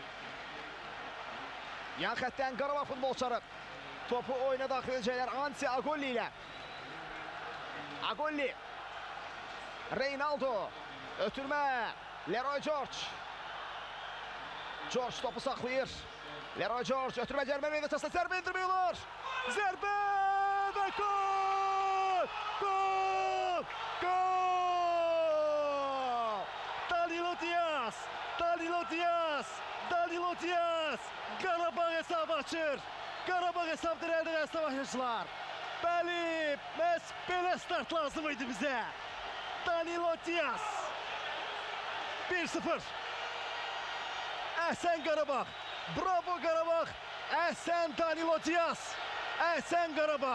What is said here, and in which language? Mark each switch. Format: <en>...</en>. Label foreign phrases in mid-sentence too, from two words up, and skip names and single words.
<az>Yan xəttdən Qarabağ futbolçuları topu oyuna daxil edəcəklər Ansi Agolli ilə. Agolli, Reynaldo, ötürmə, Leroy George. George topu saxlayır. Leroy George, ötürmə cərimə meydançasına zərbə indirmiyorlar. Zərbə və gol! Gol! Gol! Danilo Diaz! Danilo Diaz! Danilo Diaz! Qarabağ hesab açır. Qarabağ hesabdır əldə və savaşçılar. Bəli, məhz belə start lazım idi bizə. Danilo Diaz 1-0. Əhsən Qarabağ, bravo Qarabağ, əhsən Danilo Diaz, əhsən Qarabağ.</az>